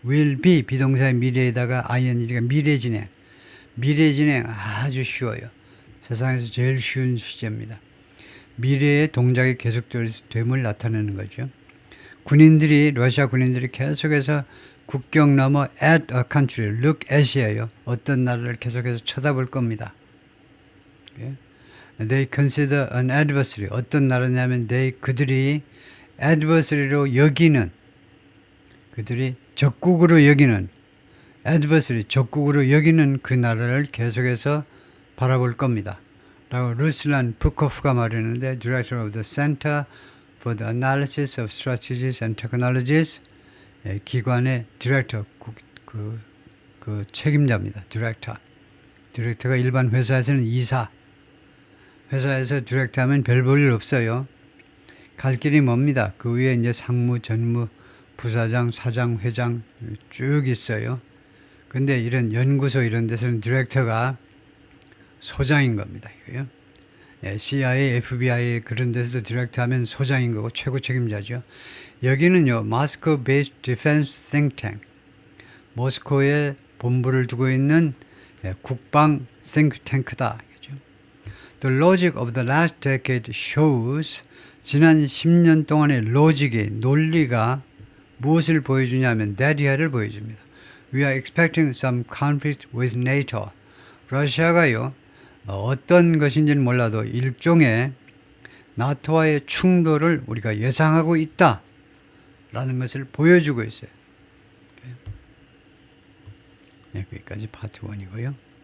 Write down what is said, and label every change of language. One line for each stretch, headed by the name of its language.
Korean: will be 비동사의 미래에다가 ing가 미래 진행. 미래 진행 아주 쉬워요. 세상에서 제일 쉬운 시제입니다. 미래의 동작이 계속됨을 나타내는 거죠. 러시아 군인들이 계속해서 국경 넘어
English: at a country,
Korean: look at이에요. 어떤 나라를 계속해서 쳐다볼 겁니다.
English: They consider an adversary.
Korean: 어떤 나라냐면 그들이 adversary로 여기는, 그들이 적국으로 여기는, adversary, 적국으로 여기는 그 나라를 계속해서 바라볼 겁니다. 라고 루슬란 부코프가 말했는데,
English: Director of the Center for the Analysis of Strategies and Technologies,
Korean: 기관의 디렉터, 그 책임자입니다. 디렉터가 일반 회사에서는 이사. 회사에서 디렉터 하면 별 볼 일 없어요. 갈 길이 멉니다. 그 위에 이제 상무, 전무, 부사장, 사장, 회장 쭉 있어요. 근데 이런 연구소 이런 데서는 디렉터가 소장인 겁니다. 이거요. CIA, FBI 그런 데서도 디렉터 하면 소장인 거고 최고 책임자죠.
English: 여기는요, Moscow based defense think tank.
Korean: 모스코에 본부를 두고 있는 국방 think tank다.
English: The logic of the last decade shows,
Korean: 지난 10년 동안의 논리가 무엇을 보여주냐면 that 를 보여줍니다.
English: We are expecting some conflict with NATO.
Korean: 러시아가요, 어떤 것인지는 몰라도 일종의 나토와의 충돌을 우리가 예상하고 있다 라는 것을 보여주고 있어요. 여기까지 파트 1이고요.